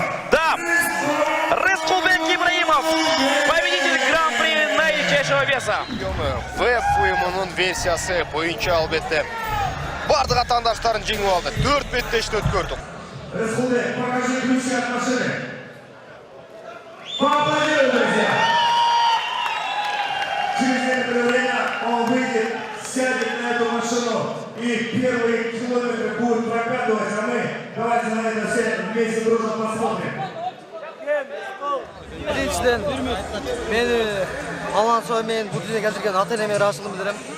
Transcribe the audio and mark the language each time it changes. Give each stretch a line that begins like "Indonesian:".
Russian: Да, Рыскулбек Ибраимов, победитель Гран-при наилегчайшего веса.
Kyrgyz: ВФ уюмунун версиясы боюнча албетте бардык атаандаштарын жеңип алды. 4 беттешти өткөрдүк.
Russian: Рыскулбек, покажи ключи от машины. Поаплодируем, друзья. Через некоторое время он выйдет, сядет на эту машину и первые километры будет прокатывать, а мы давайте на это все вместе дружно посмотрим.
Kyrgyz: Биринчиден мени Алансо менен бул дүнүйгө келтирген ата-энеме ыраачылыгын билдирем.